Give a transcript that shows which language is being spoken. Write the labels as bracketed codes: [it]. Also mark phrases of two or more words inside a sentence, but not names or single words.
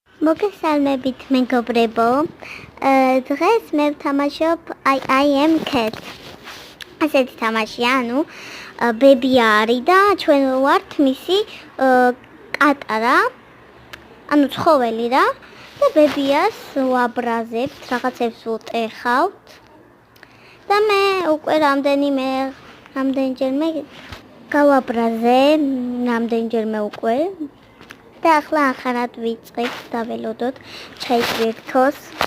[ka] მოგესალმებით მეგობრებო. დღეს მე ვთამაშობ I am cat. ასეთი თამაშია, ანუ ბები არის და ჩვენ ვართ მისი კატარა, ანუ ცხოველი რა და ბებიას ვაბრაზებთ, რაღაცებს ვუტეხავთ და მე უკვე რამდენჯერმე გავაბრაზე, რამდენჯერმე უკვე და ახლა ახალად ვიწყებთ და ველოდოთ ჩაიგვირთოს